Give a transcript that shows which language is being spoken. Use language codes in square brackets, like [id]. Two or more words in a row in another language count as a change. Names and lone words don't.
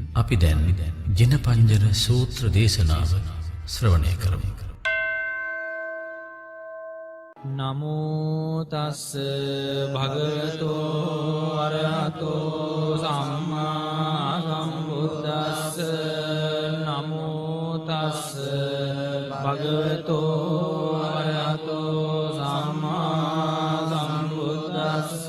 [si] අපි දැන් ජිනපංජර සූත්‍ර දේශනාව ශ්‍රවණය කරමු. [pi] නමෝ තස්ස භගවතෝ අරහතෝ සම්මා සම්බුද්දස්ස. නමෝ තස්ස භගවතෝ අරහතෝ සම්මා සම්බුද්දස්ස.